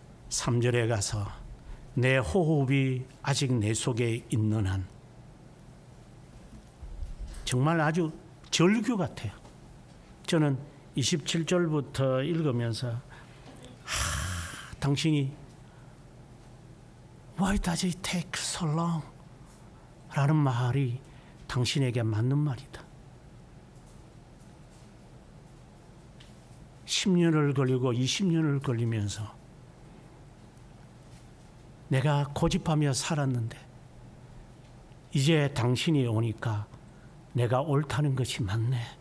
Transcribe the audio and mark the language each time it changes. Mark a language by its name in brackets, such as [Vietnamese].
[Korean] 삼 절에 가서 내 호흡이 아직 내 속에 있는 한, 정말 아주 절규 같아요. 저는 27절부터 읽으면서 당신이 [English] Why does it take so long? [Korean] 라는 말이 당신에게 맞는 말이다. 10년을 걸리고 20년을 걸리면서 내가 고집하며 살았는데 이제 당신이 오니까 내가 옳다는 것이 맞네.